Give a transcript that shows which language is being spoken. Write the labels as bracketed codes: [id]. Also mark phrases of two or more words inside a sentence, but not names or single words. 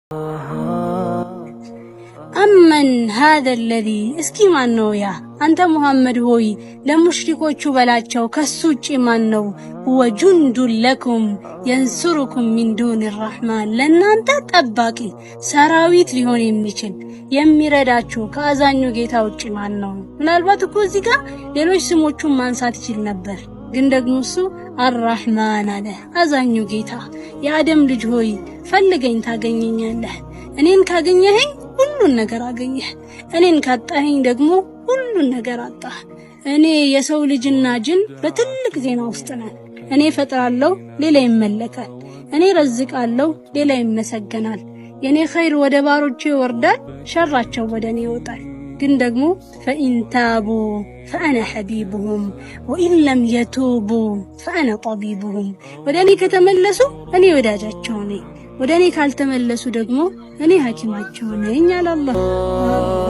[ar] أمن هذا الذي [am] እስኪ ማን ነው ያ አንተ ሙሐመድ ሆይ ለሙሽሪኮቹ በላቸው ከሱ ውጪ ማን ነው [ar] وجند لكم ينصركم من دون الرحمن [am] ለናንተ ጠባቂ ሰራዊት ሊሆን የሚችል የሚረዳችሁ ከአዛኙ ጌታ ውጪ ማን ነው ምናልባት እኮ እዚህ ጋር ሌሎች ስሞቹን ማንሳት ይችል ነበር ግን ደግሞ እሱ አርራህማን አለ አዛኙ ጌታ የአደም ልጅ ሆይ ፈልገኝ ታገኘኛለህ እኔን ካገኘኸኝ ሁሉን ነገር አገኘህ እኔን ካጣኸኝ ደግሞ ሁሉን ነገር አጣህ እኔ የሰው ልጅና ጅን በትልቅ ዜና ውስጥ ነኝ እኔ ፈጥራለሁ ሌላ ይመለካል እኔ ረዝቃለሁ ሌላ ይመሰገናል የኔ ኸይር ወደ ባሮቼ ይወርዳል ሸራቸው ወደኔ ይወጣል ግን ደግሞ [ar] فإن تابوا فأنا حبيبهم وإن لم يتوبوا فأنا طبيبهم [am] ወደኔ ከተመለሱ እኔ ወዳጃቸው ነኝ ወደኔ ካልተመለሱ ደግሞ እኔ ሐኪማቸው ነኝ አለ አላህ